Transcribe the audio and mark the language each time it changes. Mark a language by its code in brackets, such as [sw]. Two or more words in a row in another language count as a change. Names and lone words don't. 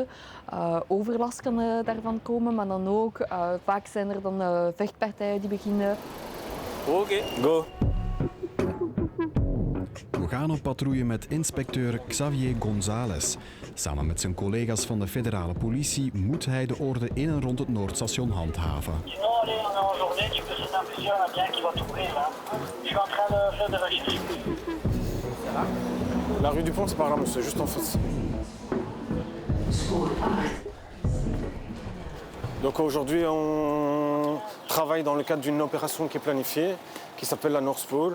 [nl] Overlast kan daarvan komen, maar dan ook vaak zijn er dan vechtpartijen die beginnen. Oké, go! We gaan op patrouille met inspecteur Xavier González. Samen met zijn collega's van de federale politie moet hij de orde in en rond het Noordstation handhaven. [fr] La rue du Pont, c'est par là, monsieur, juste en face. Donc aujourd'hui, on travaille dans le cadre d'une opération qui est planifiée, qui s'appelle la North Pole.